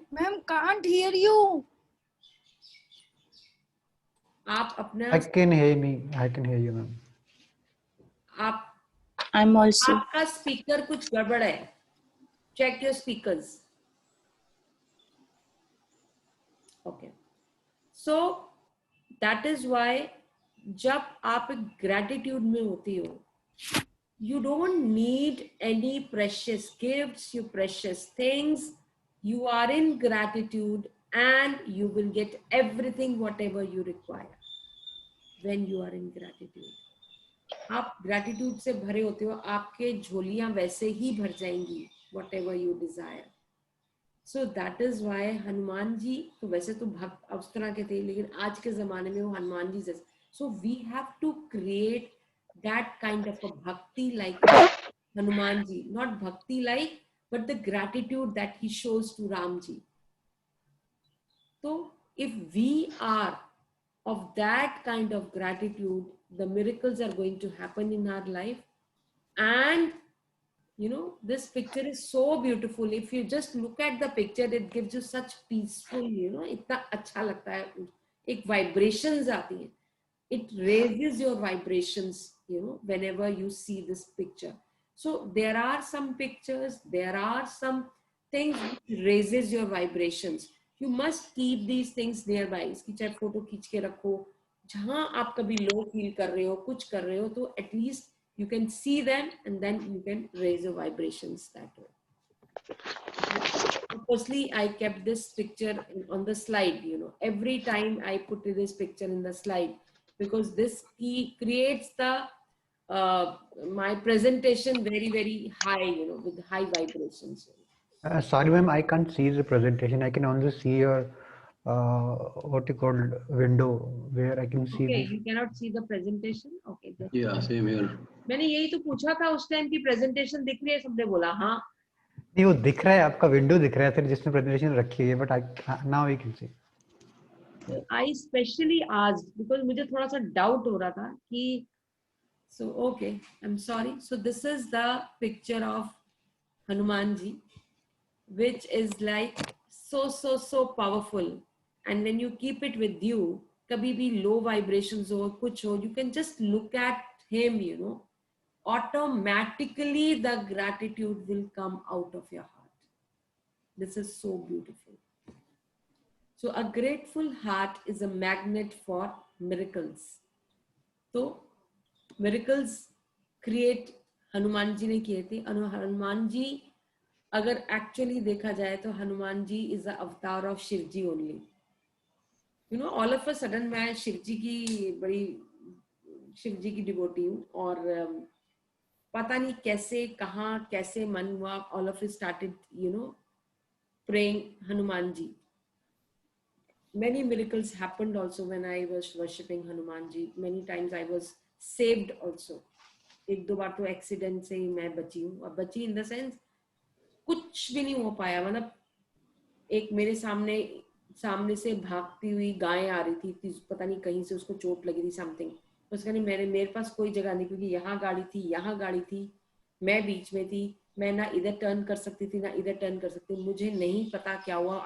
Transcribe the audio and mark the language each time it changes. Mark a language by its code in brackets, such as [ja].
[en] ma'am can't hear you, [hi] आप अपना [en] I can hear me. I can hear you, ma'am. [hi] आप [en] I'm also. [hi] आपका speaker कुछ गड़बड़ है, [en] Check your speakers. Okay, so that is why [hi] जब आप ग्रेटिट्यूड में होती हो, [en] you don't need any precious gifts, you precious things, you are in gratitude and you will get everything whatever you require when you are in gratitude. [hi] आप gratitude से भरे होते हो, आपके झोलियां वैसे ही भर जाएंगी, [en] whatever you desire. So that is why [hi] Hanuman ji तो वैसे तो भक्त उस तरह के थे, लेकिन आज के जमाने में वो हनुमान जी जैसे, [en] so we have to create that kind of a bhakti like Hanuman ji, not bhakti like, but the gratitude that he shows to Ram ji. So if we are of that kind of gratitude, the miracles are going to happen in our life. And you know, this picture is so beautiful. If you just look at the picture, it gives you such peaceful, you know, [hi] इतना अच्छा लगता है, एक vibrations आती हैं, [en] it raises your vibrations, you know, whenever you see this picture. So there are some pictures, there are some things which raises your vibrations. You must keep these things nearby. [hi] इसकी चाहे photo खींच के रखो, जहां आप कभी low feel कर रहे हो, कुछ कर रहे हो, तो [en] at least you can see them and then you can raise your vibrations that way. Firstly, I kept this picture on the slide, you know, every time I put this picture in the slide, because this creates the my presentation very, very high, you know, with high vibrations. Sorry, ma'am, I can't see the presentation. I can only see your what you call window where I can see. Okay, this. you cannot see the presentation. Okay, Yeah, same here. [hi] मैंने यही तो पूछा था उस time की presentation दिख रही है, सबने बोला हाँ। नहीं, वो दिख रहा है, आपका विंडो दिख रहा है फिर जिसमें प्रेजेंटेशन रखी है, [en] But now we can see. I specially asked because [hi] मुझे थोड़ा सा doubt हो रहा था कि, [en] so okay, I'm sorry. So this is the picture of Hanuman ji, which is like so powerful, and when you keep it with you, [hi] kabhi bhi low vibrations ho, kuch ho, [en] you can just look at him, you know, automatically the gratitude will come out of your heart. This is so beautiful. So a grateful heart is a magnet for miracles. [hi] तो miracles create Hanuman ji ने किए थे। हनुमान जी अगर actually देखा जाए तो Hanuman ji [en] is the avatar of [hi] Shiv ji only. You know, [en] all of a sudden [hi] मैं शिव जी की डिवोटी हूँ, और पता नहीं कैसे कहाँ कैसे मन हुआ, [en] all of it started, you know, praying [hi] Hanuman ji. [en] many miracles happened also when I was worshipping Hanuman ji. Many times I was saved also. [hi] एक दो बार तो एक्सीडेंट से ही मैं बची हूँ, और बची इन द सेंस कुछ भी नहीं हो पाया, मतलब एक मेरे सामने से भागती हुई गाय आ रही थी, पता नहीं कहीं से उसको चोट लगी थी समथिंग, उसका नहीं, मेरे पास कोई जगह नहीं, क्योंकि यहाँ गाड़ी थी, मैं बीच में थी, मैं ना इधर टर्न कर सकती थी ना इधर टर्न कर सकती, मुझे नहीं पता क्या हुआ।